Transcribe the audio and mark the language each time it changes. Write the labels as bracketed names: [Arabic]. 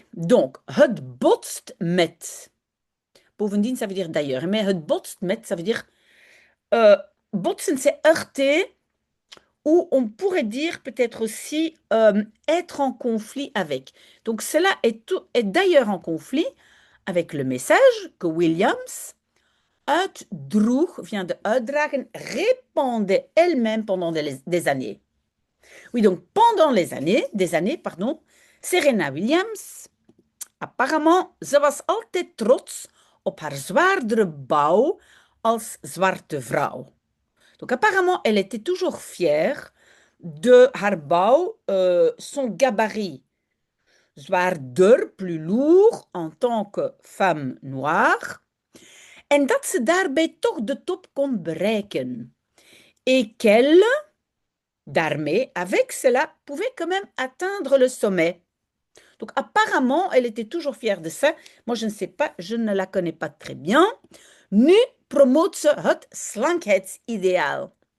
[French] Donc, [Dutch] het botst met. [French] Bovendien, ça veut dire d'ailleurs, mais [Dutch] het botst met, [French] ça veut dire botsen, c'est heurter, ou on pourrait dire peut-être aussi être en conflit avec. Donc, cela est d'ailleurs en conflit avec le message que Williams uitdroeg, vient de uitdragen, répandait elle-même pendant des années. Oui, donc pendant des années, pardon, Serena [Dutch] Williams, [French] apparemment, [Dutch] ze was altijd trots op haar zwaardere bouw als zwarte vrouw. [French] Donc apparemment, elle était toujours fière de [Dutch] haar bouw, [French] son gabarit zwaarder, plus lourd en tant que femme noire. [Dutch] En dat ze daarbij toch de top kon bereiken. [French] Et qu'elle, d'armée, avec cela, pouvait quand même atteindre le sommet. Donc apparemment, elle était toujours fière de ça. Moi, je ne sais pas, je ne la connais pas très bien. [Dutch] Nu promoot ze het slankheidsideaal.